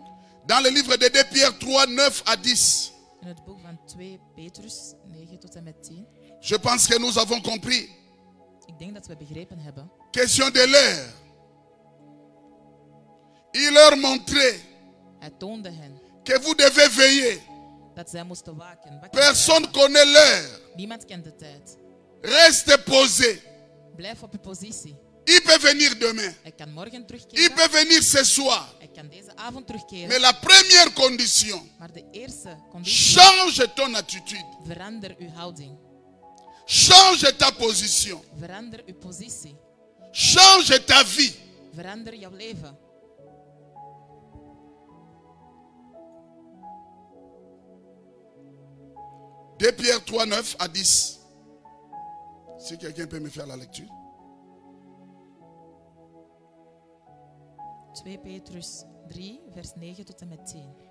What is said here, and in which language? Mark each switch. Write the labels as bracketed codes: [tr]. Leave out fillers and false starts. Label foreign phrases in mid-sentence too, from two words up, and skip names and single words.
[fr] dans le livre de 2 Pierre 3, 9 à 10, [nl] in het boek van 2 Petrus 9 tot en met 10. [fr] je pense que nous avons compris. [nl] Ik denk dat we begrepen hebben. [fr] Question de l'heure. Il leur montrait [nl] Hij toonde hen [fr] que vous devez veiller. [nl] dat zij moesten waken. wakker [fr] Personne [nl] blijven. [fr] connaît l'heure. [nl] Niemand kent de tijd. [fr] Reste posé. [nl] Blijf op je positie. [fr] Il peut venir demain. [nl] Hij kan morgen [fr] Il [nl] terugkeren. [fr] peut venir ce soir. [nl] Hij kan deze avond terugkeren. [fr] Mais la première condition, [nl] Maar de eerste conditie, [fr] change ton attitude. [nl] verander uw houding. [fr] Change ta position. [nl] Verander uw positie. [fr] Change ta vie. [nl] Verander jouw leven. [fr] De Pierre 3, 9 à 10. Si quelqu'un peut me faire la lecture. [nl] 2 Petrus 3, vers 9 tot en met 10.